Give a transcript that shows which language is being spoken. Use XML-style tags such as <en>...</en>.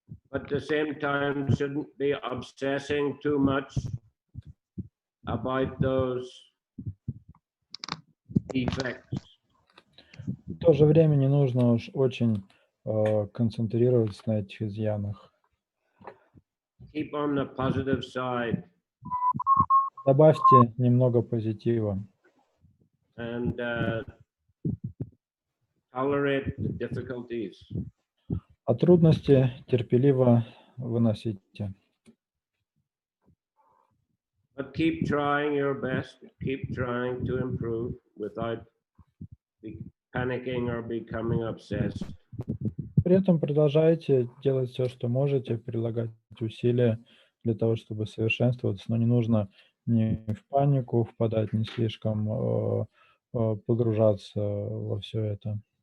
<en>But at the same time, shouldn't be obsessing too much about those defects.</en> <ru>В то же время не нужно уж очень концентрироваться на этих изъянах.</ru> <en>Keep on the positive side.</en> <ru>Добавьте немного позитива.</ru> <en>And tolerate the difficulties.</en> <ru>А трудности терпеливо выносите.</ru> <en>But keep trying your best. Keep trying to improve without panicking or becoming obsessed.</en> <ru>При этом продолжайте делать все, что можете, прилагать усилия для того, чтобы совершенствоваться, но не нужно ни в панику впадать, не слишком погружаться во все это.</ru>